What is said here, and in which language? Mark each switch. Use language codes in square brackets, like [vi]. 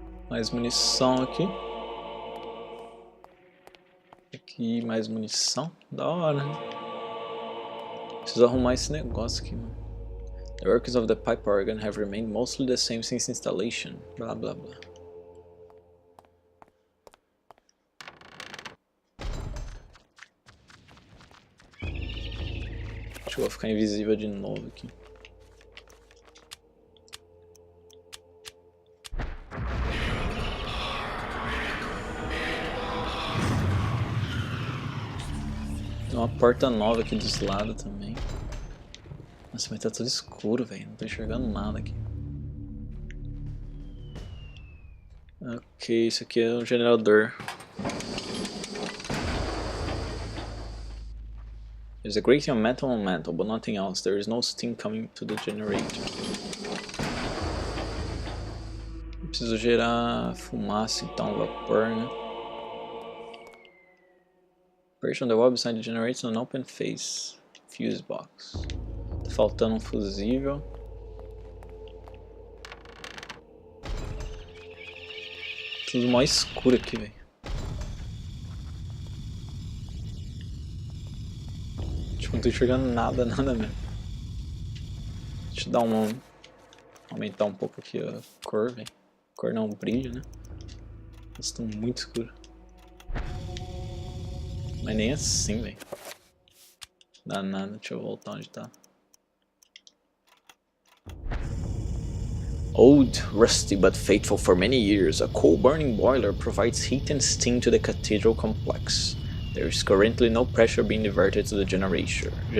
[pt] Mais munição aqui. Aqui mais munição. Da hora, né? Preciso arrumar esse negócio aqui, mano. [en] The workings of the pipe organ have remained mostly the same since installation. [pt] Blá blá blá. Acho que eu vou ficar invisível de novo aqui. Tem uma porta nova aqui dos lados também. Nossa, mas tá tudo escuro, velho. Não tô enxergando nada aqui. Ok, isso aqui é um gerador. [en] There's a great deal of metal on mantle, but nothing else. There is no steam coming to the generator. [pt] Eu preciso gerar fumaça, então, vapor, né? [en] Operation on the wall beside the generator on open face. Fuse box. [pt] Tá faltando um fusível. Tudo mó escuro aqui, velho. Tipo, não tô enxergando nada mesmo. Deixa eu dar aumentar um pouco aqui a cor, velho. Cor não, o brilho, né? Eles estão muito escuros. Mas nem assim, velho. Dá nada, deixa eu voltar onde tá. [en] Old, rusty but faithful for many years, a coal-burning boiler provides heat and steam to the cathedral complex. There is currently no pressure being diverted to the generator.